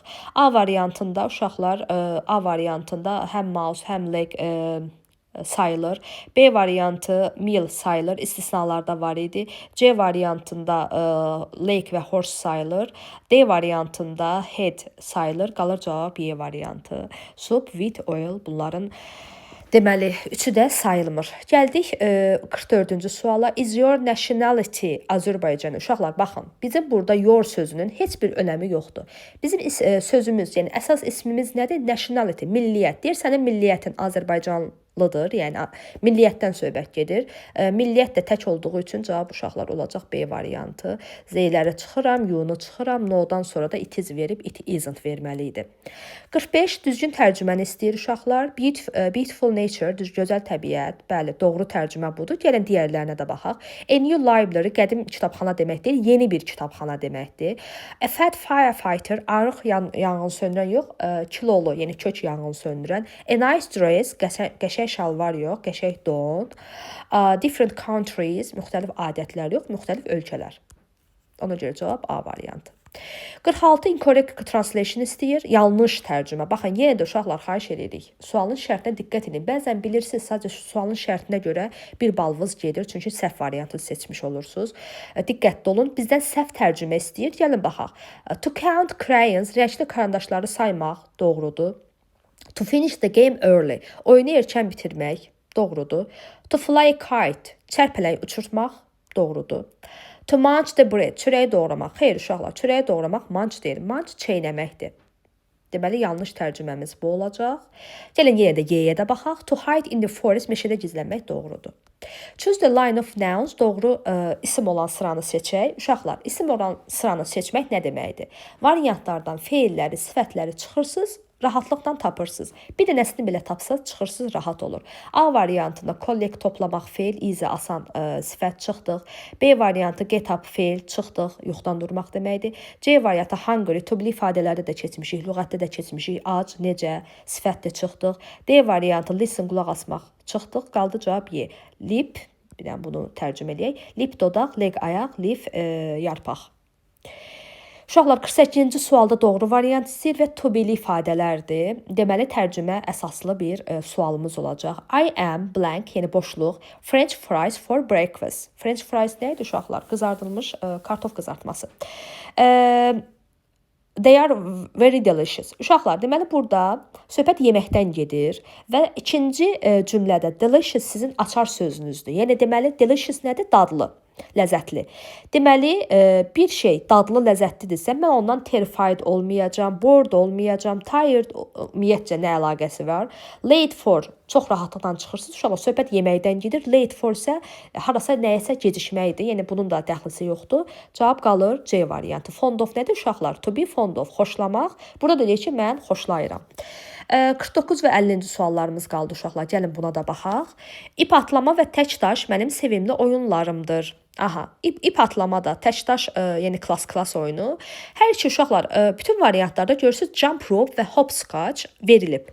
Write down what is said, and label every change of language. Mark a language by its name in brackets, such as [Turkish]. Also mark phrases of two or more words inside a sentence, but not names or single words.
[Azerbaijani] A variantında uşaqlar, A variantında həm mouse, həm leg sayılır. B variantı meal sayılır. İstisnalarda var idi. C variantında lake və horse sayılır. D variantında head sayılır. Qalır cavab Y variantı. [English] Soup, wheat, oil [Azerbaijani] bunların deməli, üçü də sayılmır. Gəldik 44-cü suala. [English] Is your nationality Azərbaycan? [Azerbaijani] Uşaqlar, baxın. Bizim burada your sözünün heç bir önəmi yoxdur. Bizim sözümüz, yəni əsas ismimiz nədir? Nationality, milliyyət. Deyir, sənin milliyyətin Azərbaycanlıdır, yəni milliyyətdən söhbət gedir. Milliyyət də tək olduğu üçün cavab uşaqlar olacaq B variantı. Z-ləri çıxıram, U-nu çıxıram, no-dan sonra da [English] it is [Azerbaijani] verib, [English] it isn't [Azerbaijani] verməli idi. 45 düzgün tərcüməni istəyir uşaqlar. [English] Beautiful nature, [Azerbaijani] gözəl təbiət. Bəli, doğru tərcümə budur. Gəlin digərlərinə də baxaq. [English] A new library, [Azerbaijani] qədim kitabxana demək deyil, yeni bir kitabxana deməkdir. [English] A fat firefighter, [Azerbaijani] arıq yanğın söndürən yox, kilolu, yəni kök yanğın söndürən. [English] A nice dress, [Azerbaijani] qəşəng şalvar yox, qəşəng don. [English] Different countries, [Azerbaijani] müxtəlif adətlər yox, müxtəlif ölkələr. Ona görə cavab A variantı. 46 [English] incorrect translation [Azerbaijani] istəyir, yanlış tərcümə. Baxın, yenə də uşaqlar xahiş edirik. Sualın şərtinə diqqət edin. Bəzən bilirsiniz, sadəcə sualın şərtinə görə bir balınız gedir, çünki səhv variantı seçmiş olursunuz. Diqqətli olun. Bizdən səhv tərcümə istəyir. Gəlin baxaq. [English] To count crayons, [Azerbaijani] rəngli karandaşları saymaq doğrudur. [English] To finish the game early, [Azerbaijani] oyunu erkən bitirmək doğrudur. [English] To fly a kite, [Azerbaijani] çərpələk uçurtmaq doğrudur. [English] To munch the bread, [Azerbaijani] çörəyi doğramaq. Xeyr uşaqlar, çörəyi doğramaq munch deyil. Munch çeynəməkdir. Deməli, yanlış tərcüməmiz bu olacaq. Gəlin yenə də Y-yə də baxaq. [English] To hide in the forest, [Azerbaijani] meşədə gizlənmək doğrudur. [English] Choose the line of nouns, [Azerbaijani] doğru isim olan sıranı seçək. Uşaqlar, isim olan sıranı seçmək nə deməkdir? Variantlardan feilləri, sifətləri çıxırsınız, rahatlıqla tapırsınız. Bir dənəsini belə tapsaz, çıxırsınız, rahat olur. A variantında collect, toplamaq, feil, easy, asan sifət çıxdıq. B variantı [English] get up, [Azerbaijani] feil, çıxdıq, yoxdan durmaq deməkdir. C variantı hungry, [English] to be [Azerbaijani] ifadələri də keçmişik, lüğətdə də keçmişik, ac, necə, sifət də çıxdıq. D variantı listen, qulaq asmaq, çıxdıq, qaldı cavab Y. Lip, bir dənə bunu tərcümə edək. Lip, dodaq, leg, ayaq, leaf, yarpaq. Uşaqlar, 48-ci sualda doğru variant istəyir və to be ifadələrdir. Deməli, tərcümə əsaslı bir sualımız olacaq. [English] I am blank, [Azerbaijani] yəni boşluq, [English] French fries for breakfast. French fries [Azerbaijani] nə idi uşaqlar? Qızardılmış kartof qızartması. [English] They are very delicious. [Azerbaijani] Uşaqlar, deməli, burada söhbət yeməkdən gedir və ikinci cümlədə delicious sizin açar sözünüzdür. Yəni, deməli, delicious nədir? Dadlı, ləzzətli. Deməli, bir şey dadlı, ləzzətlidirsə, mən ondan terrified olmayacam, bored olmayacam, tired, ümumiyyətcə nə əlaqəsi var? [English] Late for, [Azerbaijani] çox rahatlıqla çıxırsınız. Uşaqlar, söhbət yeməkdən gedir. [English] Late for [Azerbaijani] isə harasa nəyəsə gecikməkdir. Yəni, bunun da dəxlisi yoxdur. Cavab qalır C variantı. [English] Fond of [Azerbaijani] nədir uşaqlar? [English] To be fond of, [Azerbaijani] xoşlamaq. Burada deyir ki, mən xoşlayıram. 49 və 50-ci suallarımız qaldı uşaqlar. Gəlin buna da baxaq. İp atlama və tək daş mənim sevimli oyunlarımdır. Aha, ip atlama da, tək daş, yəni klass oyunu. Hər iki uşaqlar, bütün variantlarda görürsünüz [English] jump rope [Azerbaijani] və hopscotch verilib.